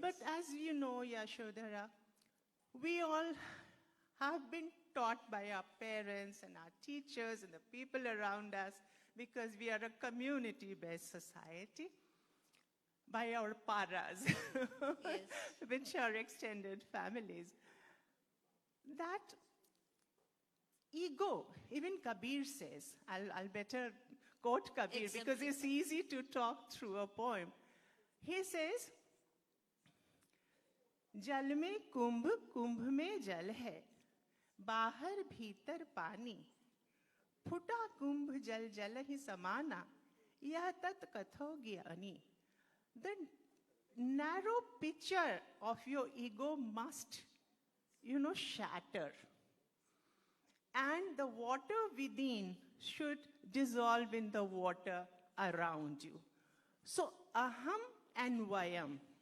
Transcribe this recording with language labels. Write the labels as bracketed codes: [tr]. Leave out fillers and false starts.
[en] But as you know, Yashodhara, we all have been taught by our parents and our teachers and the people around us, because we are a community-based society, by our paras, Yes. which are extended families, that ego, even Kabir says, I'll better quote Kabir because it's easy to talk through a poem. He says, [hi] जल में कुंभ कुंभ में जल है बाहर भीतर पानी फुटा कुंभ जल जल ही समाना यह तत् कथो ज्ञानी. [en] The narrow picture of your ego must, shatter. And the water within should dissolve in the water around you. So aham and vayam.